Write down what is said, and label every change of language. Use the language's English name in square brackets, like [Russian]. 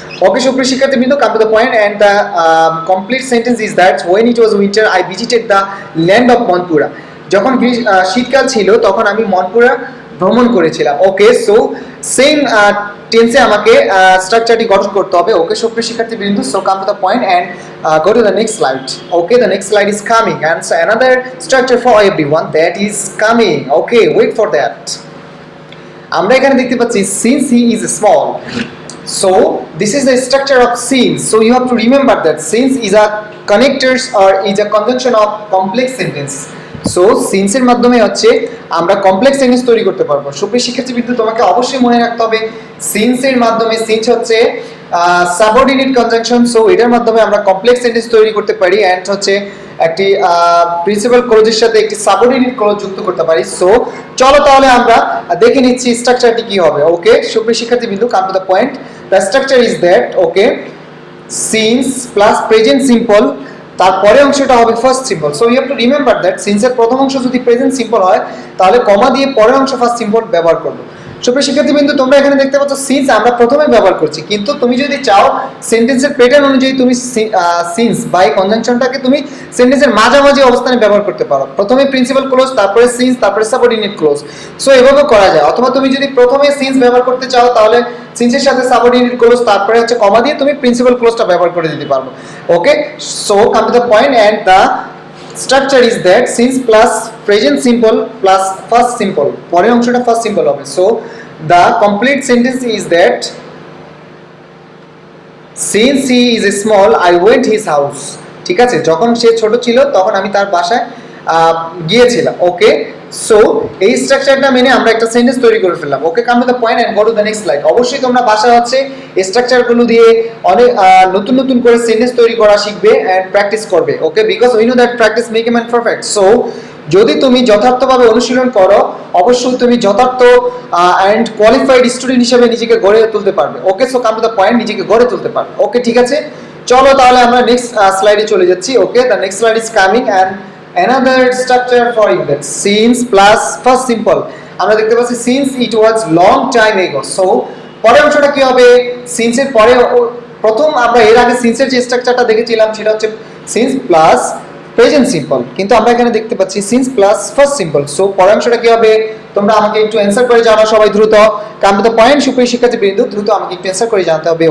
[English] Okay সুপ্রিয় শিক্ষার্থীবৃন্দ, come to the point and the complete sentence is that when it was winter I visited the land of Monpura. [Bangla] যখন শীতকাল ছিল তখন আমি মনপুরা ভ্রমণ করেছিলাম। ওকে, সো সেম টেন্সে আমাকে স্ট্রাকচারটি গঠন করতে হবে। [English] Okay সুপ্রিয় শিক্ষার্থীবৃন্দ, so come to the point and go to the next slide. Okay, the next slide is coming and so another structure for everyone that is coming. Okay, wait for that. [Bangla] আমরা এখানে দেখতে পাচ্ছি [English] since he is small, so this is the structure of since. So you have to remember that since is a connectors or is a conjunction of complex sentence. [Bangla] So সিন্সের মাধ্যমে হচ্ছে আমরা complex sentence তৈরি করতে পারবো। সুপ্রিয় শিক্ষার্থীবৃন্দ, তোমাকে অবশ্যই মনে রাখতে হবে সিন্সের মাধ্যমে, সিন্স হচ্ছে সাবঅর্ডিনেট কনজাংশন। সো এটার মাধ্যমে আমরা কমপ্লেক্স সেন্টেন্স তৈরি করতে পারি এন্ড হচ্ছে একটি প্রিন্সিপাল ক্লোজের সাথে একটি সাবঅর্ডিনেট ক্লোজ যুক্ত করতে পারি। সো চলো তাহলে আমরা দেখে নিচ্ছি স্ট্রাকচারটি কি হবে। [English] Okay সুপ্রিয় শিক্ষার্থীবৃন্দ, come to the point. The structure is that okay since plus present simple, [Bangla] তারপরে অংশটা হবে [English] First simple. So you have to remember that [Bangla] সিন্সের প্রথম অংশ যদি প্রেজেন্ট সিম্পল হয় তাহলে কমা দিয়ে পরের অংশ ফার্স্ট সিম্পল ব্যবহার করব। সুপ্রিয় শিক্ষার্থীবৃন্দ, তোমরা এখানে দেখতে পাচ্ছ সিন্স আমরা প্রথমে ব্যবহার করছি, কিন্তু তুমি যদি চাও সেন্টেন্সের প্যাটার্ন অনুযায়ী তুমি সিন্স বাই কনজাংশনটাকে তুমি সেন্টেন্সের মাঝামাঝি অবস্থানে ব্যবহার করতে পারো। প্রথমে প্রিন্সিপাল ক্লোজ, তারপরে সিন্স, তারপরে সাবঅর্ডিনেট ক্লোজ। সো এভাবে করা যায়। অথবা তুমি যদি প্রথমে সিন্স ব্যবহার করতে চাও তাহলে সিন্সের সাথে সাবঅর্ডিনেট ক্লোজ, তারপরে হচ্ছে কমা দিয়ে তুমি প্রিন্সিপাল ক্লোজটা ব্যবহার করে দিতে পারবো। [English] okay, so come to the point and the structure is that since plus present simple plus first simple, [Bangla] পরের অংশটা first simple হবে। [English] so the complete sentence is that since he is small I went his house। [Bangla] ঠিক আছে, যখন সে ছোট ছিল তখন আমি তার বাসায় গিয়েছিলাম। ওকে, সো এই স্ট্রাকচারটা মেনে আমরা একটা সেন্টেন্স তৈরি করে ফেললাম। [English] Okay, come to the point and go to the next slide. [Bangla] অবশ্যই তোমরা বাসায় হচ্ছে এই স্ট্রাকচারগুলো দিয়ে অনেক নতুন নতুন করে সেন্টেন্স তৈরি করা শিখবে এন্ড প্র্যাকটিস করবে। ওকে, [English] Because we know that practice make a man perfect. [Bangla] So যদি তুমি যথার্থভাবে অনুশীলন করো অবশ্যই তুমি যথার্থ এন্ড কোয়ালিফাইড স্টুডেন্ট হিসেবে নিজেকে গড়ে তুলতে পারবে। [English] okay, so come to the point, [Bangla] নিজেকে গড়ে তুলতে পারবে। ওকে, ঠিক আছে, চলো তাহলে আমরা নেক্সট স্লাইডে চলে যাচ্ছি। [English] Okay, the next slide is coming and another structure for it, since plus first simple। [Bangla] আমরা দেখতে পাচ্ছি [English] since it was long time ago। [Bangla] so পরের অংশটা কি হবে? since এর পরে প্রথম আমরা এর আগে since এর যে স্ট্রাকচারটা দেখেছিলাম সেটা হচ্ছে since plus প্রেজেন্ট সিম্পল, কিন্তু আমরা এখানে দেখতে পাচ্ছি since plus first simple। So পরের অংশটা কি হবে? তোমরা আমাকে একটু অ্যানসার করে জানাও সবাই দ্রুত। [English] come to the point [Bangla] সুপ্রিয় শিক্ষার্থীবৃন্দ, দ্রুত আমাকে একটু অ্যানসার করে জানাতে হবে।